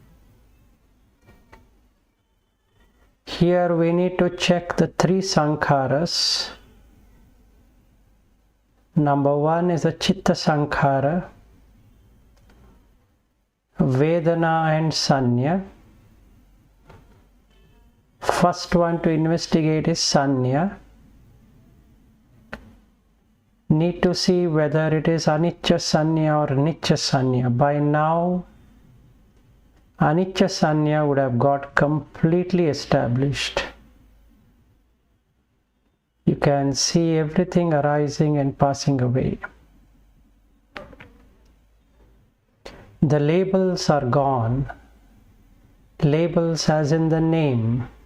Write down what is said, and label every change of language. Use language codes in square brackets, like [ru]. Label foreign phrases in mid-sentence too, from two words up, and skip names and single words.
[en] Here we need to check the three sankharas. Number one is the [pi] chitta sankhara, [en] vedana and sanya. First one to investigate is sanya. Need to see whether it is [pi] anicca sanya [en] or [pi] nicca sanya. [en] By now, [pi] anicca sanya [en] would have got completely established. You can see everything arising and passing away. The labels are gone. Labels as in the name.